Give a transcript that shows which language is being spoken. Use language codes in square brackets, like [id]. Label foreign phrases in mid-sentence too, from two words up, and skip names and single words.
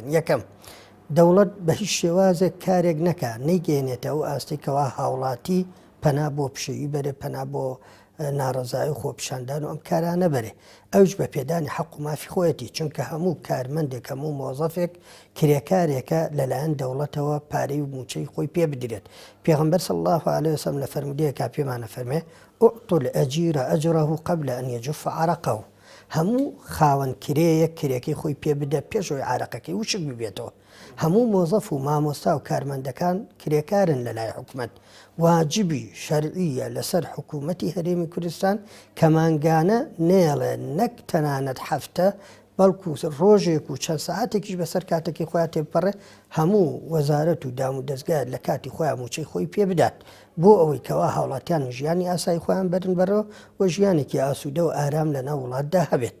[ckb] یەکەم، دەوڵەت بە هیچ شێوازێک کارێک نەکە نەیگەێنێتەوە ئاستێکەوە هاوڵاتی پەنا بۆ پشێوی بەرێ، پەنا بۆ ناڕەزایی و خۆپیشاندان و ئەم کارانە بەرێ. ئەوش بە پێدانی حەق و مافی خۆیەتی، چونکە هەموو کارمەندێک هەموو مۆزەفێک کرێکارێکە لەلایەن دەوڵەتەوە پارەی و موچەی خۆی پێ بدرێت. پێغەمبەر [ar] صلی الله عليه وسلم [ckb] لە فەرمودەیەکە پێمانە فەرمێ [ar] ئوعطوا الأجير أجره قبل أن يجف عرقه. [ckb] هەموو خاوەن کرەیەک کرێکەی خۆی پێ بدە پێشەوەی عارەقەکەی وشک ببێتەوە. هەموو مۆزەف و مامۆستا و کارمەندەکان کرێکارن لە لای حکوومەت. واجبی شەرعیە لەسەر حکوومەتی هەرێمی کوردستان کە مانگانە نێڵێ نەک تەنانەت هەفتە بەڵکو ڕۆژێک و چەند سەعاتێکیش بەسەر کاتێکی خۆیان تێبپەڕێ هەموو وەزارەت و دام و دەستگات لە کاتی خۆیان موچەی خۆی پێ بدات بۆ ئەوەی کەوا هاوڵاتیان ژیانی ئاسایی خۆیان بەرن بەرەوە و ژیانێکی ئاسوودە و ئارام لە ناو وڵاتدا هەبێت.